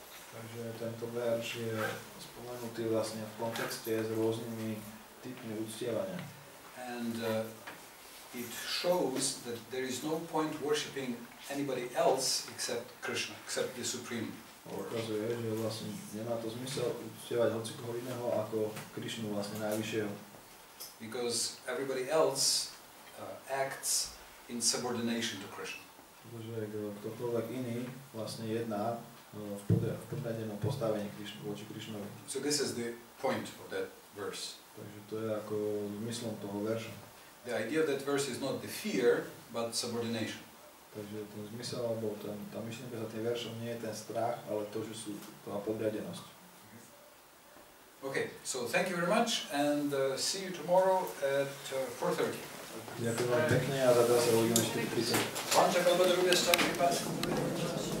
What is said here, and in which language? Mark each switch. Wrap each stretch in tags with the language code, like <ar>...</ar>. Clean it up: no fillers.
<sk>Takže tento verš je spomenutý vlastne v kontexte s rôznymi typmi uctievania.</sk> <en>And it shows that there is no point worshipping anybody else except Krishna, except the Supreme Lord.</en> <sk>Ukazuje, že vlastne nemá to zmysel uctievať hocikoho iného ako Krišnu, vlastne najvyššieho.</sk> <en>Because everybody else acts in subordination to Krishna.</en> <sk>Pretože ktokoľvek iný vlastne jedná v podriadenom postavení voči Krišnovi.</sk> <en>So this is the point of that verse.</en> <sk>Takže to je ako zmyslom toho verša.</sk> <en>The idea of that verse is not the fear, but subordination.</en> <sk>Takže ten zmysel, alebo tá myšlienka za tým veršom nie je ten strach, ale to, že sú tá podriadenosť.</sk> <en>Okay, so thank you very much and see you tomorrow at 4:30.</en> <sk>Ďakujem vám pekne a zatiaľ sa uvidíme 4:30.</sk>